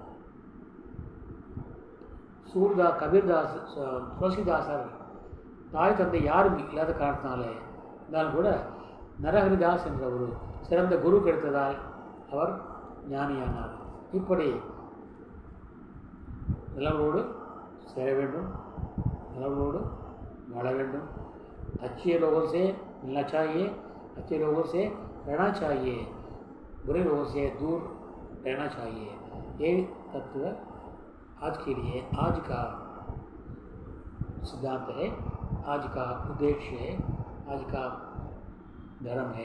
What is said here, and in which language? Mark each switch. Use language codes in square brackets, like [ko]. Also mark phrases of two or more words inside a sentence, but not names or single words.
[ta] கபீர்தாஸ், துளசிதாசர் தாய் தந்தை யாரும் இல்லாத காரணத்தினாலே இருந்தாலும் கூட நரஹரிதாஸ் என்ற ஒரு சிறந்த குரு கிடைத்ததால் அவர் ஞானியானார். இப்படி நல்லவரோடு சேர வேண்டும், நல்லவரோடு வாழ வேண்டும். [hi] अच्छे लोगों से मिलना चाहिए, अच्छे लोगों से रहना चाहिए, बुरे लोगों से दूर रहना चाहिए. ये तत्व आज के लिए आज का सिद्धांत है, आज का उद्देश्य है, आज का धर्म है.